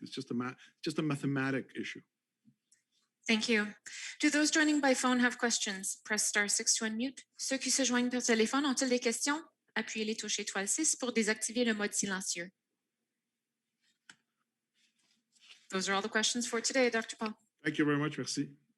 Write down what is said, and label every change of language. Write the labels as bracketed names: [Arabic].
[English] It's just a mathematic issue. Thank you. Do those joining by phone have questions? Press *6 to unmute. [French] Ceux qui se joignent par téléphone ont-ils des questions? Appuyez les touches étoile 6 pour désactiver le mode silencieux. [English] Those are all the questions for today, Dr. Paul. Thank you very much. [French] Merci.